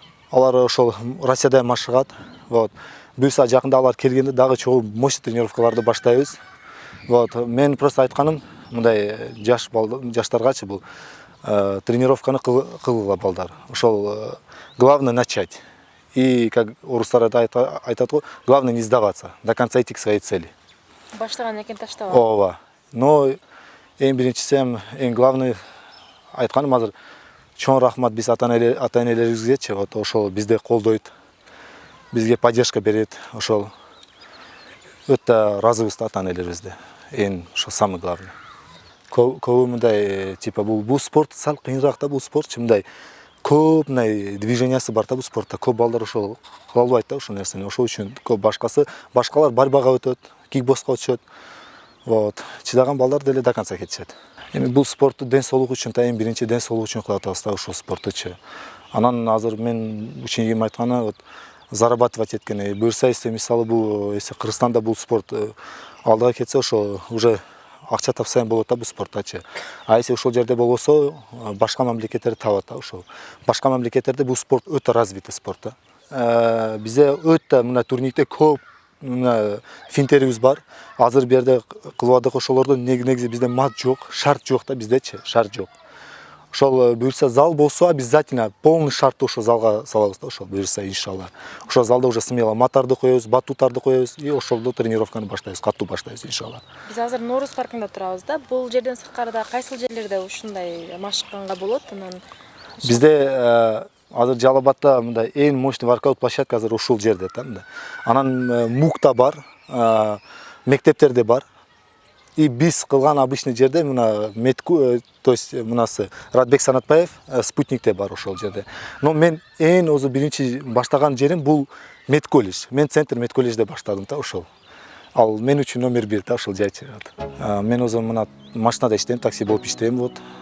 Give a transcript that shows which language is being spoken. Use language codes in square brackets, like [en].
[ky] Алар ошол Россияда машыгат. Вот. Буюрса жакында алар келгенде дагы чогуу [ru] мощный [ky] тренировкаларды баштайбыз. Вот. Мен просто айтканым, мындай жаштаргачы бул тренировканы кылгыла балдар. Ошол [ru] главное начать. И как [ky] орустар айтат го, [ru] главное не сдаваться, до конца идти к своей цели. [ky] Баштаган экен таштабак. Ооба. Но эң биринчиси, эң [ru] главный [ky] айтканым азыр чоң рахмат биз ата-энелерибизгечи, вот ошол бизди колдойт, бизге [ru] поддержка [ky] берет, ошол өтө ыраазыбыз ата-энелерибизде. Эң ошо [ru] самый главный. [ky] Көбү мындай [ru] типа [ky] бул спорт сал кыйыныраак да, бул спорт мындай көп мындай движениясы бар да бул спортта. Көп балдар ошол кыла албайт да ошол нерсени. Ошол үчүн көп башкалар борьбага өтөт, кикбокска өтүшөт. Вот. Чыдаган балдар деле [ru] до конца [ky] кетишет. Эми бул спортту ден соолук үчүн, эң биринчи ден соолук үчүн кылып атабыз да ошол спорттучу. Анан азыр мен учениким айтканы, [ru] вот зарабатывать [ky] эткени. Буюрса, [ru] если [ky] мисалы бул, если Кыргызстанда бул спорт алдыга кетсе, ошо уже акча тапсаң болот да бул спорттачы. А если ошол жерде болбосо, башка мамлекеттерде табат да ошол. Башка мамлекеттерде бул спорт өтө [ru] развитый [ky] спорт да. Бизде өтө мына турникте көп финтерибиз бар. Азыр бу жерде кылып ошолордо негизи бизде мат жок, шарт жок да биздечи, шарт жок. Ошол буюрса зал болсо, [ru] обязательно полный [ky] шартты ошол залга салабыз да ошол буюрса иншалла. Ошол залда уже [ru] смело [ky] матарды коебуз, батуттарды коебуз и ошолдо тренировканы баштайбыз, катуу баштайбыз иншалла. Биз азыр Нооруз паркында турабыз да. Бул жерден сырткарыда кайсыл жерлерде ушундай машыкканга болот? Анан Бизде азыр Жалал Абадта мындай эң [ru] мощный воркаут площадка [ky] азыр ушул жерде да мында. Анан МУКта бар, мектептерде бар. И биз кылган [ru] обычный [ky] жерде мына [ru] то есть [ky] мынасы Радбек Санатбаев спутникте бар ошол жерде. Но мен эң өзү биринчи баштаган жерим бул медколледж. Мен центр медколледжде баштадым да ошол. Ал мен үчүн номер 1 да ошол жайчы. Мен өзүм мына машинада иштейм, такси болуп иштейм вот.